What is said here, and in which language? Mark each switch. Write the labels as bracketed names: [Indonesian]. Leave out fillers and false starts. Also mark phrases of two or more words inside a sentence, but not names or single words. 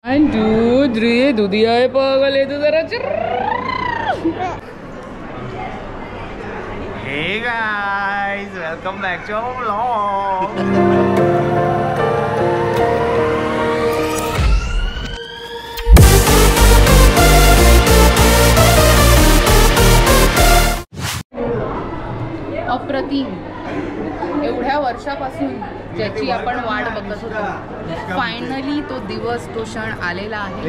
[Hindi] 1 2 3 दुधिया है पागल है तू जरा [English] Hey guys, welcome back to our vlog. [Marathi] अप्रतिम एवढ्या वर्षापासून ज्याची आपण वाट बघत होतो, फायनली तो दिवस तो क्षण आलेला आहे.